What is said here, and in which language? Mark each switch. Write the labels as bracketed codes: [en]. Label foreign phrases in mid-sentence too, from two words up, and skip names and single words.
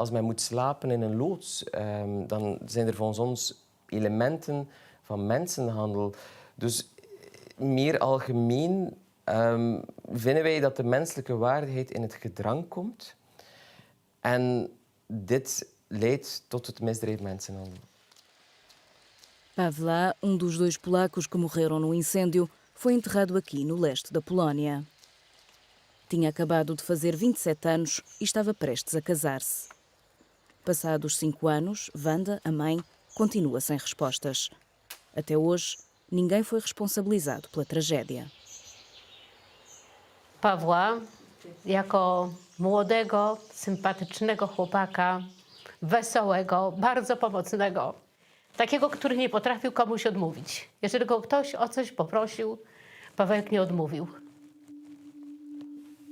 [nl] Als men moet slapen in een loods, dan zijn er volgens ons elementen van mensenhandel. Dus meer algemeen vinden wij dat de menselijke waardigheid in het gedrang komt. En dit leidt tot het misdrijf mensenhandel. [pt] Pawła, dos 2 polacos que morreram no incêndio, foi enterrado aqui, no leste da Polónia. Tinha acabado de fazer 27 anos e estava prestes a casar-se. Passados 5 anos, Wanda, a mãe, continua sem respostas. Até hoje, ninguém foi responsabilizado pela tragédia. [pl] Pawła, jako młodego, sympatycznego chłopaka, wesołego, bardzo pomocnego. Takiego, który nie potrafił komuś odmówić. Jeżeli go ktoś o coś poprosił, Pawełek nie odmówił.